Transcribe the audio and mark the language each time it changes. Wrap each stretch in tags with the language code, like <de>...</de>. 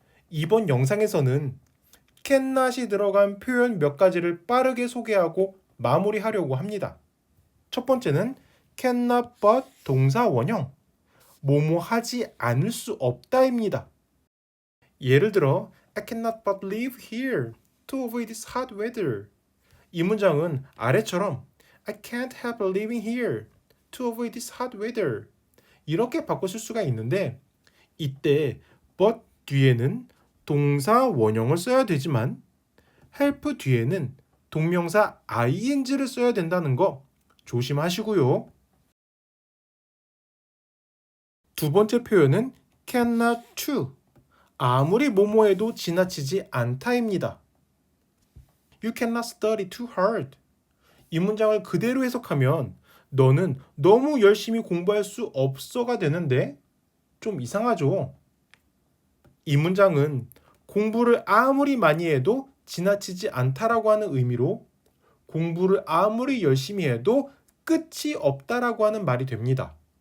<ko>이번 영상에서는 can not이 들어간 표현 몇 가지를 빠르게 소개하고 마무리하려고 합니다. 첫 번째는 cannot but 동사 원형 뭐뭐 하지 않을 수 없다입니다. 예를 들어</ko> <en>I cannot but live here to avoid this hot weather.</en> <ko>이 문장은 아래처럼</ko> <en>I can't help living here to avoid this hot weather.</en> <ko>이렇게 바꿔 쓸 수가 있는데 이때 but 뒤에는 동사 원형을 써야 되지만 help 뒤에는 동명사 ing를 써야 된다는 거 조심하시고요. 두 번째 표현은 cannot to. 아무리 뭐뭐해도 지나치지 않다입니다.</ko> <en>You cannot study too hard.</en> <ko>이 문장을 그대로 해석하면 너는 너무 열심히 공부할 수 없어가 되는데 좀 이상하죠? 이 문장은 공부를 아무리 많이 해도 지나치지 않다라고 하는 의미로 공부를 아무리 열심히 해도 끝이 없다라고 하는 말이 됩니다.</ko>